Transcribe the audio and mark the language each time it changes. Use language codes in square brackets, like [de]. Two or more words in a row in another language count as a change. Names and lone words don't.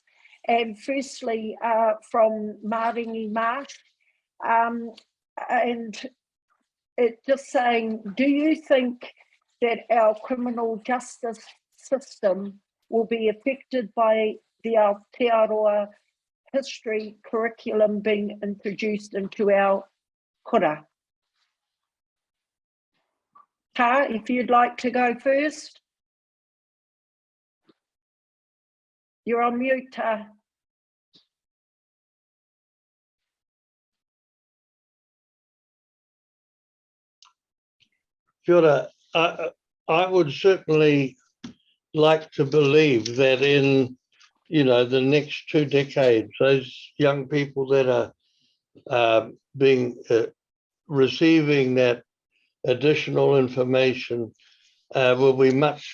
[en] And firstly, from Maringi Marsh, and it's just saying, do you think that our criminal justice system will be affected by the Aotearoa history curriculum being introduced into our kura. Ta, if you'd like to go first. You're on mute, Ta. [mi] Kia ora. [en] I would certainly like to believe that in, you know, the next 2 decades, those young people that are receiving that additional information will be much